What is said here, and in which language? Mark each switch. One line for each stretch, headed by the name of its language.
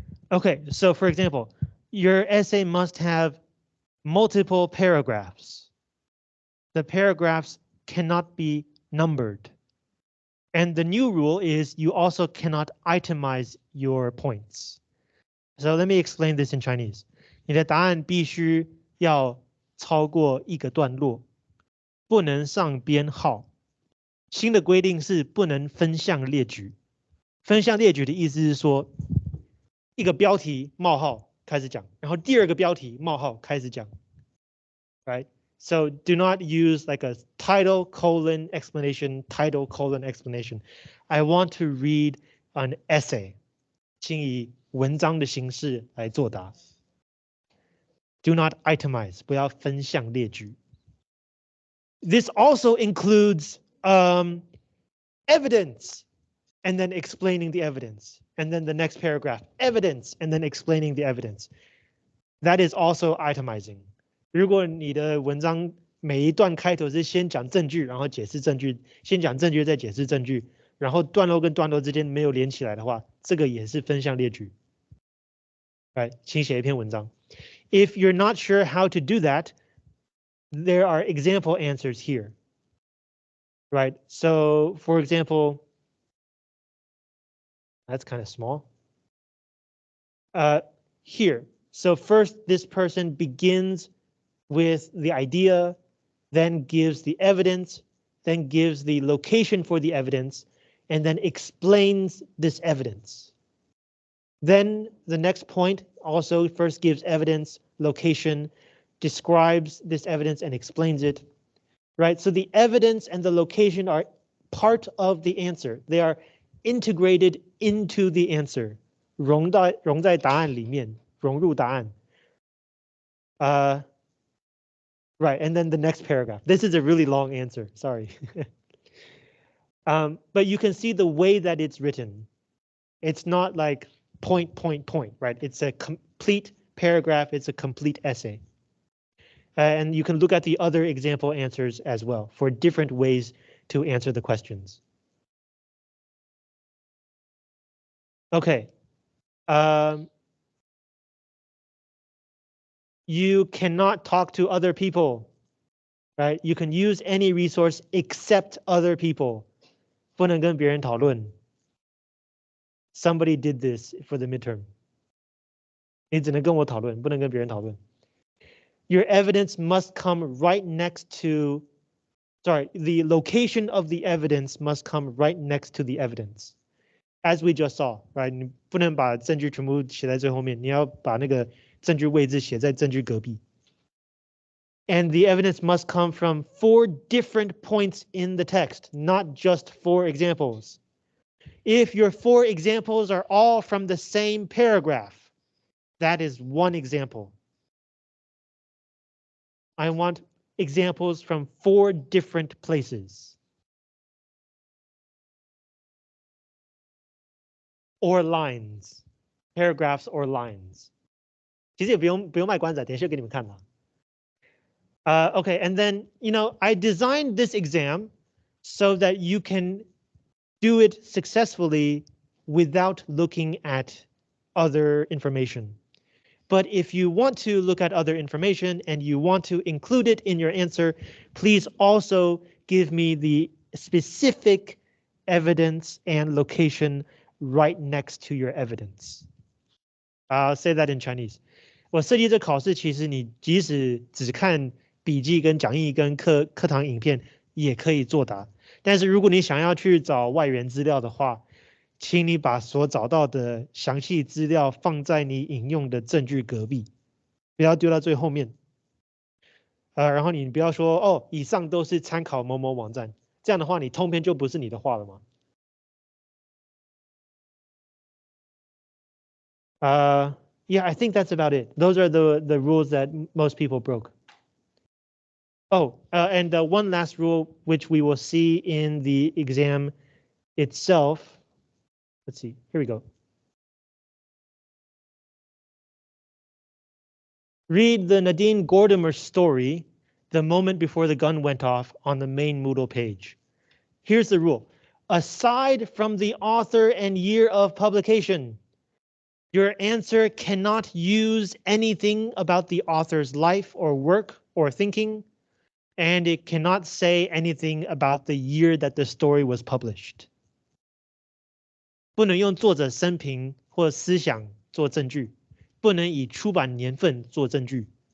English: Okay, so for example, your essay must have multiple paragraphs. The paragraphs cannot be numbered. And the new rule is you also cannot itemize your points. So let me explain this in Chinese.
Chinese: 你的答案必须要超过一个段落，不能上编号。新的规定是不能分项列举。分项列举的意思是说，一个标题冒号开始讲，然后第二个标题冒号开始讲。
English: Right? So do not use like a title colon explanation, title colon explanation. I want to read an essay.
Chinese: 请以文章的形式来作答。
English: Do not itemize.
Chinese: 不要分项列举。
English: This also includes evidence and then explaining the evidence. And then the next paragraph, evidence and then explaining the evidence. That is also itemizing.
Chinese: 如果你的文章每一段开头是先讲证据，然后解释证据，先讲证据再解释证据，然后段落跟段落之间没有连起来的话，这个也是分项列举。 Right，请写一篇文章。
English: If you're not sure how to do that, there are example answers here. Right, so for example, that's kind of small. Here, so first this person begins with the idea, then gives the evidence, then gives the location for the evidence, and then explains this evidence. Then the next point also first gives evidence, location, describes this evidence and explains it. Right, so the evidence and the location are part of the answer. They are integrated into the answer.
Chinese: 融在答案里面，融入答案。
English: Right, and then the next paragraph. This is a really long answer, sorry. But you can see the way that it's written. It's not like point, right? It's a complete paragraph, it's a complete essay. And you can look at the other example answers as well for different ways to answer the questions. Okay. You cannot talk to other people, right? You can use any resource except other people.
Chinese: 不能跟别人讨论.
English: Somebody did this for the midterm.
Chinese: 你只能跟我讨论，不能跟别人讨论.
English: Your evidence must come right next to, the location of the evidence must come right next to the evidence. As we just saw, right?
Chinese: 你不能把证据全部写在最后面，你要把那个证据位置写在证据隔壁.
English: And the evidence must come from 4 different points in the text, not just 4 examples. If your 4 examples are all from the same paragraph, that is 1 example. I want examples from 4 different places. Or lines, paragraphs or lines.
Chinese: 其实也不用卖关子，等一下给你们看啦。
English: Okay, and then, I designed this exam so that you can do it successfully without looking at other information. But if you want to look at other information and you want to include it in your answer, please also give me the specific evidence and location right next to your evidence. I'll say that in Chinese.
Chinese: 我设计这考试，其实你即使只看笔记跟讲义跟课堂影片也可以作答。但是如果你想要去找外援资料的话，请你把所找到的详细资料放在你引用的证据隔壁，不要丢到最后面。然后你不要说哦，以上都是参考某某网站，这样的话你通篇就不是你的话了吗？
English: Yeah, I think that's about it. Those are the rules that most people broke. Oh, and one last rule, which we will see in the exam itself. Let's see, here we go. Read the Nadine Gordimer story, The Moment Before the Gun Went Off, on the main Moodle page. Here's the rule. Aside from the author and year of publication, your answer cannot use anything about the author's life or work or thinking, and it cannot say anything about the year that the story was published.
Chinese: 不能用作者生平或思想做证据，不能以出版年份做证据。